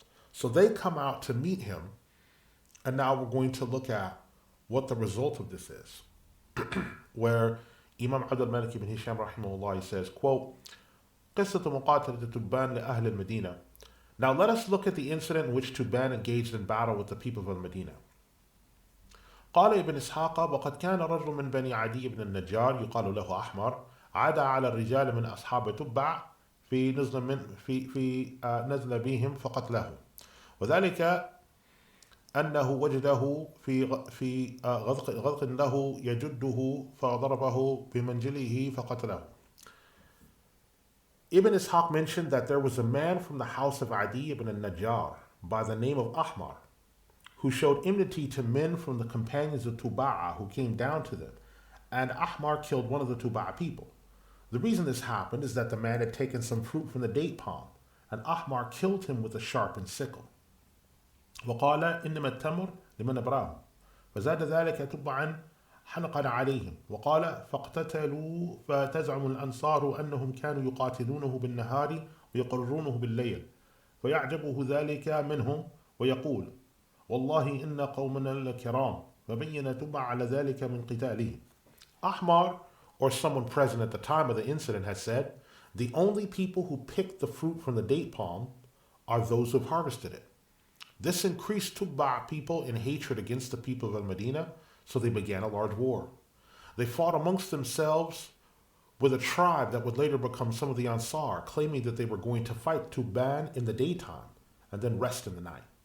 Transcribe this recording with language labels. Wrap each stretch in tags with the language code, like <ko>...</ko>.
<en>So they come out to meet him, and now we're going to look at what the result of this is. Where Imam Abdul Malik ibn Hisham rahimahullah, he says, quote,</en> <ar>قصة مقاتلة تبان لأهل المدينة.</ar> <en>Now let us look at the incident in which Tubban engaged in battle with the people of Medina.</en> <ar>قال ابن إسحاق وقد كان رجل من بني عدي بن النجار يقال له أحمر عاد على الرجال من أصحاب تبع في نزل بهم فقتله، وذلك أنه وجده في غضق له يجده فضربه بمنجله فقتله.</ar> <en>Ibn Ishaq mentioned that there was a man from the house of Adi ibn al-Najjar by the name of Ahmar who showed enmity to men from the companions of Tuba'a who came down to them, and Ahmar killed one of the Tuba'a people. The reason this happened is that the man had taken some fruit from the date palm, and Ahmar killed him with a sharpened sickle.</en> <ar>وقال إنما التمر لمن أبراه فزاد ذلك تبعا حنقا عليهم، وقال فاقتتلوا فتزعم الأنصار أنهم كانوا يقاتلونه بالنهار ويقرونه بالليل، فيعجبه ذلك منهم ويقول والله إن قومنا لكرام، فبين تبع على ذلك من قتالهم.</ar> <en>Ahmar, or someone present at the time of the incident, had said, the only people who picked the fruit from the date palm are those who have harvested it. This increased Tubba people in hatred against the people of Al-Medina, so they began a large war. They fought amongst themselves with a tribe that would later become some of the Ansar, claiming that they were going to fight Tubban in the daytime and then rest in the night.</en>